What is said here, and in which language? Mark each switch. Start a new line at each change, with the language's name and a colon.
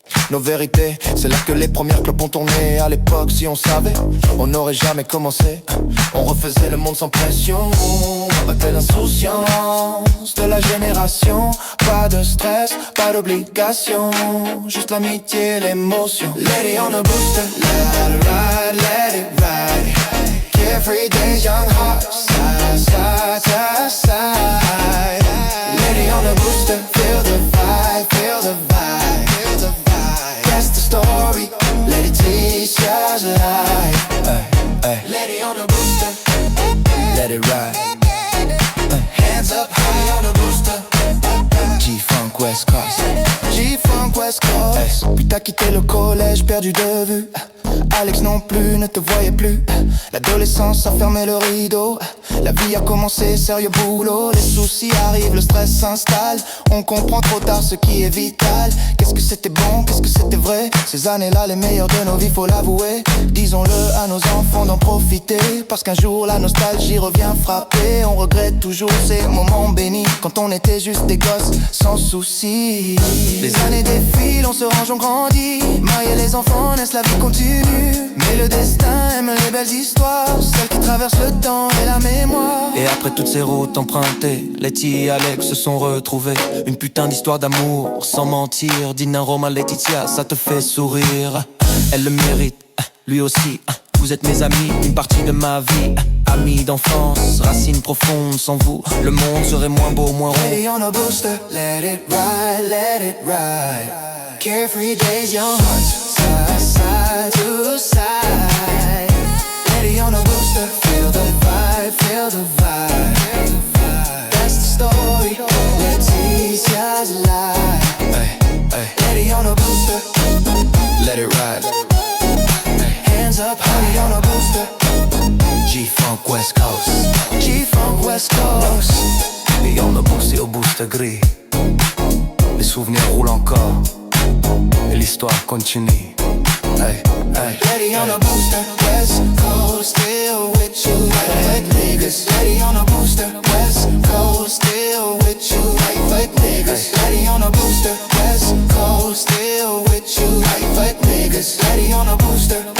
French: Nos vérités, c'est là que les premières clopes ont tourné. À l'époque, si on savait, on n'aurait jamais commencé. On refaisait le monde sans pression, avec l'insouciance de la génération. Pas de stress, pas d'obligation, juste l'amitié et l'émotion.
English: Letty on a booster, let it ride, let it ride. Carefree days, young hearts, side, side, side, side. Letty on a booster, feel the vibe, feel the vibe, feel the vibe. That's the story, Laetitia's life. Letty on a booster, let it ride. Hands up high on a booster. G-Funk West Coast, G-Funk West Coast.
French: Puis t'as quitté le collège, perdu de vue. Alex non plus, ne te voyait plus. L'adolescence a fermé le rideau. La vie a commencé, sérieux boulot. Les soucis arrivent, le stress s'installe. On comprend trop tard ce qui est vital. Qu'est-ce que c'était bon, qu'est-ce que c'était vrai. Ces années-là, les meilleures de nos vies, faut l'avouer. Disons-le à nos enfants d'en profiter, parce qu'un jour la nostalgie revient frapper. On regrette toujours ces moments bénis, quand on était juste des gosses sans soucis. Les années défilent, on se range, on grandit. Marier les enfants, naissent, la vie continue. Mais le destin aime les belles histoires, celles qui traversent le temps et la mémoire. Et après toutes ces routes empruntées, Letty et Alex se sont retrouvés. Une putain d'histoire d'amour, sans mentir. Dina, Roma, Laetitia, ça te fait sourire. Elle le mérite, lui aussi. Vous êtes mes amis, une partie de ma vie. Amis d'enfance, racines profondes. Sans vous, le monde serait moins beau, moins rond.
English: Letty on a booster, let it ride, let it ride. Carefree days, young hearts, side, side to side. Letty on a booster, feel the vibe, feel the vibe, feel the vibe. That's the story, Laetitia's life. Letty on a booster, let it ride. Hands up high on a booster. G-Funk West Coast, G-Funk West Coast.
French: Et on a boosté au booster gris. Les souvenirs roulent encore et l'histoire continue. Hey, hey.
English: Letty on a booster, West Coast, still with you, like niggas. Letty on a booster, West Coast, still with you, like niggas. Letty on a booster, West Coast, still with you, like niggas. Letty on a booster.